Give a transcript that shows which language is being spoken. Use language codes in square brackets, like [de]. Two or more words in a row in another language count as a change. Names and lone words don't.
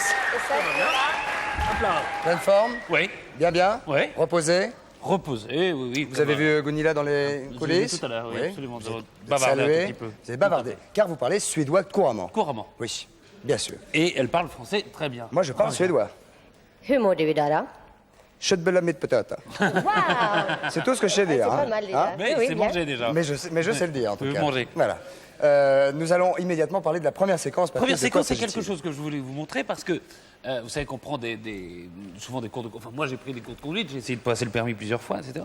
[fr] Hop là. Pleine forme? Oui. Bien, bien? Oui. Reposé? Reposé, oui, oui. Vous avez vu Gunilla dans les J'ai coulisses? vu tout à l'heure, oui, absolument. Vous êtes Bavardé salué. un tout petit peu. Vous avez bavardé, car vous parlez suédois couramment. Couramment. Oui, bien sûr. Et elle parle français très bien. Moi, je parle suédois. [sv] Hur mår du idag då? [fr] Köttbullar peut-être. Wow. C'est tout ce que je sais dire. C'est pas hein. mal déjà. Hein? Mais Oui, c'est bien. mangé déjà. Mais je sais le dire en tout Vous cas. mangez. Voilà. Nous allons immédiatement parler de la première séquence. Patrick. Première De quoi séquence, c'est quelque s'agit-il? chose que je voulais vous montrer parce que vous savez qu'on prend souvent des cours de... Enfin, moi, j'ai pris des cours de conduite, j'ai essayé de passer le permis plusieurs fois, etc.